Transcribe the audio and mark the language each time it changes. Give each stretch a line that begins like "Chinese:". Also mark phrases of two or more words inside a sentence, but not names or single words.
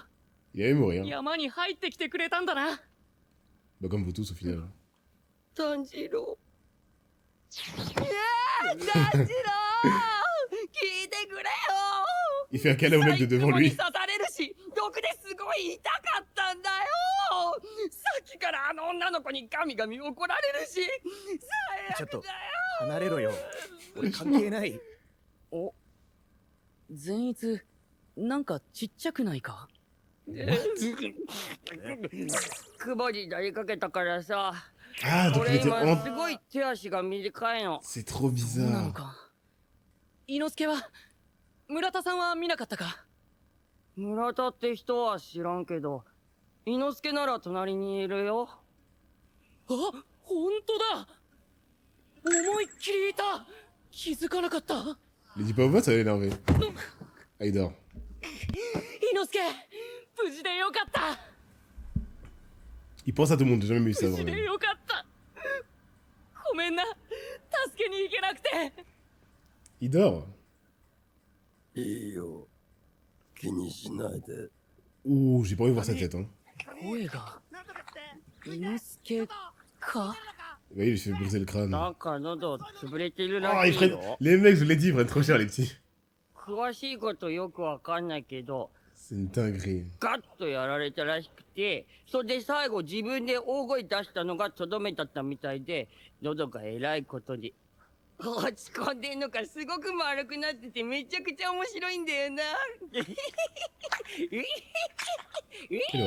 French: Il allait mourir.
Japanese: 山に入ってきてくれたんだな
French: Bah, comme vous tous au final.
Japanese: 炭治郎炭治郎聞いてくれよ
French: Il fait un câlin au mec de devant
Japanese: サイ
French: lui.
Japanese: クもに刺されるし毒ですごい痛かったんだよさっきからあの女の子にガミガミ怒られるしちょっと最悪だよ離れろよ。俺関係ない。善逸、なんかちっちゃくないか？雲になりかけたからさ。
French: Ah, donc il
Japanese: 俺
French: était
Japanese: 今
French: en...
Japanese: すごい手足が短いの。
French: C'est trop
Japanese: そうなの
French: bizarre.
Japanese: か。伊之助は村田さんは見なかったか。村田って人は知らんけど、伊之助なら隣にいるよ。あ、本当だ。思いっきりいた。気づかなかった。
French: Il dit pas au vote, ça va l'énerver. Ah, il dort.
Japanese: 伊之助、無事でよかった。
French: Il pense à tout le monde, j'ai jamais vu ça
Japanese: 無事で
French: vraiment.
Japanese: よかった。ごめんな。助けに行けなくて。
French: Il dort.
Japanese: いいよ。気にしないで。
French: Ouh, j'ai pas envie de voir sa tête, hein.
Japanese: 声が伊之助か。
French: Vous voyez, il lui fait briser le crâne.
Japanese: なんか喉潰れてる
French: Oh,
Japanese: ら
French: ils
Japanese: しい
French: prennent...
Japanese: よ。
French: Les mecs, je vous l'ai dit, ils prennent trop cher, les petits.
Japanese: 詳しいことよくわかんないけど、
French: C'est une dinguerie.
Japanese: ガッとやられたらしくて、それで最後自分で大声出したのがとどめだったみたいで、喉がえらいことに。落ち込んでんのかすごく丸くなっててめちゃくちゃ面白いんだよな。
French: Quelle